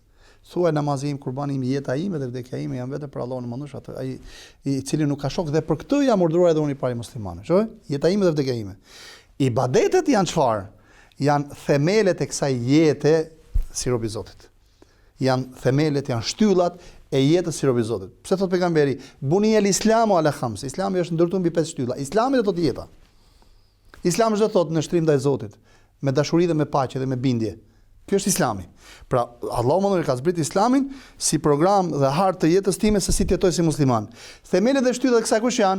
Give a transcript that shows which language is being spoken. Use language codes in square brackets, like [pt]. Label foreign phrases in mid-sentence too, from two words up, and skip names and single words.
[sq] Thuaj namazi im, kurbani im, jeta ime dhe vdekja ime janë vetëm për Allahun mëndueshëm, atë ai i cili nuk ka shok dhe për këtë jam urdhëruar edhe unë i pari muslimanë. Shoj? Jeta ime dhe vdekja ime. Ibadetet janë çfarë? Janë themelet e kësaj jete si robë i Zotit. Janë themelet, janë shtyllat e jetës si robë i Zotit. Pse thot pejgamberi, [ar] بني الإسلام على خمس. [sq] Islami është ndërtuar mbi 5 shtylla. Islami do të thotë jeta. Islami do të thotë në shtrim ndaj Zotit, me dashuri dhe me paqe dhe me bindje. Ky është Islami. Pra, Allahu më ka zbrit Islamin si program dhe hartë të jetës time se si të jetoj si musliman. Themelet dhe shtyllat e kësaj kush janë?